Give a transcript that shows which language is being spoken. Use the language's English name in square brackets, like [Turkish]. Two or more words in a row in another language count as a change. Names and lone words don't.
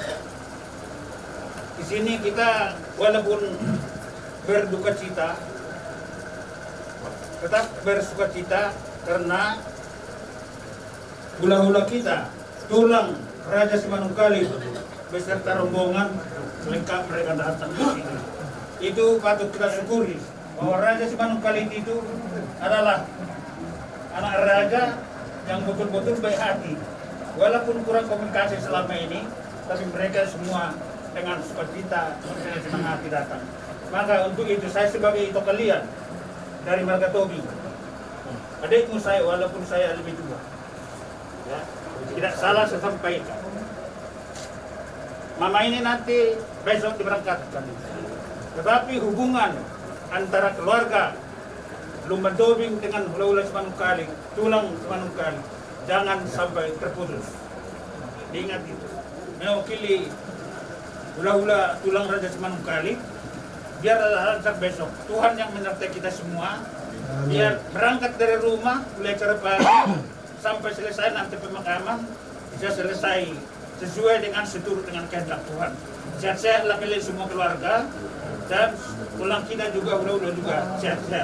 [Indonesian] Di sini kita walaupun berduka cita, tetap bersukacita karena hula-hula kita, tulang Raja Simanungkalit beserta rombongan lengkap mereka datang ke sini. Itu patut kita syukuri bahwa Raja Simanungkalit itu adalah anak raja yang betul-betul baik hati. Walaupun kurang komunikasi selama ini, tapi mereka semua dengan sukacita, dengan senang hati datang. Maka untuk itu saya sebagai itu kalian dari Marga Tobi, adikmu saya walaupun saya lebih tua, ya, tidak salah saya sampaikan. Mama ini nanti besok diberangkatkan, tetapi hubungan antara keluarga Lumban Tobing dengan hula-hula Simanungkalit, tulang Simanungkalit, jangan sampai terputus. Diingat itu. Mewakili hula-hula tulang Raja Simanungkalit, biar lancar besok. Tuhan yang menyertai kita semua. Biar berangkat dari rumah mulai acara pagi sampai selesai nanti pemakaman bisa selesai sesuai dengan seturut dengan kehendak Tuhan. Sehat-sehatlah kalian semua keluarga dan pulang kita juga hula-hula juga sehat-sehat.